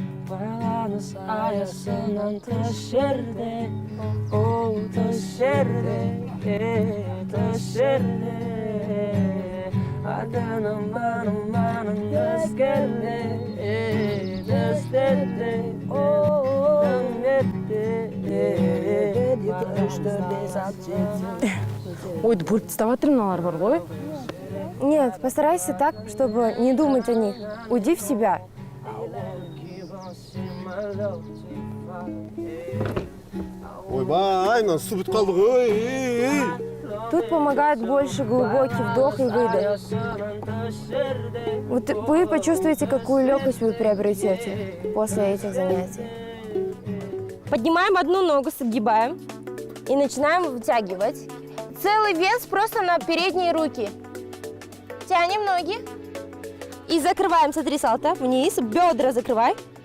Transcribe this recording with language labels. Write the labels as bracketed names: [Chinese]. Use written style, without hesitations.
[Kazakh] Байланыс аясынан тыс жерде, оу тыс жерде, тыс жерде. Ата-анам барым өзгерде, өзгерде, Ой, бөліп тастап мыналар бар ғой. [Russian] Нет, постарайся так, чтобы не думать о них. Уйди в себя. [Kazakh] Ойбай, мына су бітіп қалды ғой. [Russian] Тут помогает больше глубокий вдох и выдох. Вот вы почувствуете, какую легкость вы приобретете после этих занятий. Поднимаем одну ногу, согибаем и начинаем вытягивать. Целый вес просто на передние руки. Тянем ноги и закрываем, смотри, салта, вниз, бедра закрывай.